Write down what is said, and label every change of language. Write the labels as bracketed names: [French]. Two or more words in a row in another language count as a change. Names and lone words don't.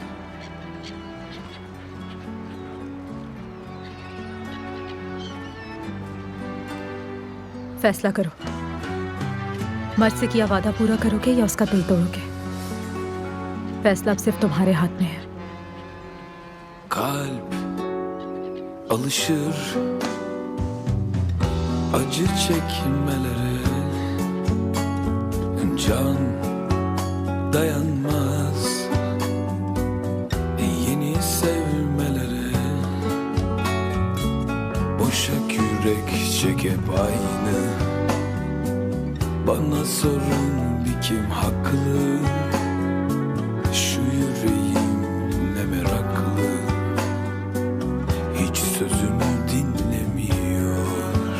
[Hindi] फैसला करो, मर्द से किया वादा पूरा करोगे या उसका दिल तोड़ोगे? फैसला अब सिर्फ तुम्हारे हाथ में है। [Turkish] Kalp alışır acı çekmelere, can dayanmaz yeni sevmelere, boşa kürek çekip aynı bana sorun bir kim haklı, şu yüreğim ne meraklı, hiç sözümü dinlemiyor.